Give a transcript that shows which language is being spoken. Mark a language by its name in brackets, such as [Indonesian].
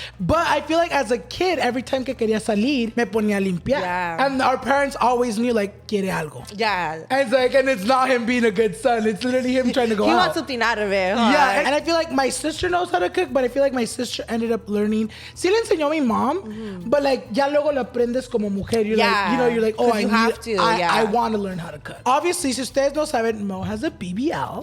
[English] But I feel like as a kid, every time [Spanish] que quería salir, me ponía a limpiar. [English] Yeah. And our parents always knew, like, [Spanish] quiere algo. [English] Yeah. And it's like, and it's not him being a good son. It's literally him trying to go out. He wants something out of it, huh? Yeah. And I feel like my sister knows how to cook, but I feel like my sister ended up learning. [Spanish] Sí le enseñó a mi mom, [English] but like, [Spanish] ya luego lo aprendes como mujer. [English] You're like, you know, you're like, oh, I want to learn how to cook. Obviously, [Spanish] si ustedes no saben, [English] Mo has a BBL.